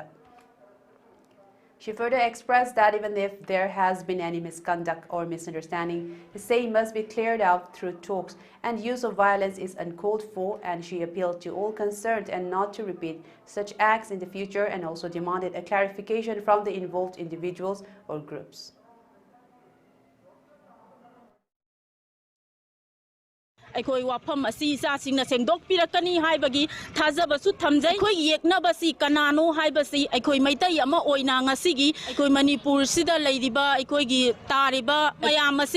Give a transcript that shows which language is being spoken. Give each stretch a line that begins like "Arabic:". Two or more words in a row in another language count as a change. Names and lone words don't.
English: She further expressed that even if there has been any misconduct or misunderstanding, the same must be cleared out through talks, and use of violence is uncalled for, and she appealed to all concerned and not to repeat such acts in the future, and also demanded a clarification from the involved individuals or groups.
Manipuri: ꯑꯩꯈꯣꯏ ꯋꯥꯐꯝ ꯑꯁꯤ ꯏꯆꯥꯁꯤꯡꯅ ꯁꯦꯡꯗꯣꯛꯄꯤꯔꯛꯀꯅꯤ ꯍꯥꯏꯕꯒꯤ ꯊꯥꯖꯕꯁꯨ ꯊꯝꯖꯩ ꯑꯩꯈꯣꯏ ꯌꯦꯛꯅꯕꯁꯤ ꯀꯅꯥꯅꯣ ꯍꯥꯏꯕꯁꯤ ꯑꯩꯈꯣꯏ ꯃꯩꯇꯩ ꯑꯃ ꯑꯣꯏꯅ ꯉꯁꯤꯒꯤ ꯑꯩꯈꯣꯏ ꯃꯅꯤꯄꯨꯔꯁꯤꯗ ꯂꯩꯔꯤꯕ ꯑꯩꯈꯣꯏꯒꯤ ꯇꯥꯔꯤꯕ ꯃꯌꯥꯝ ꯑꯁꯤ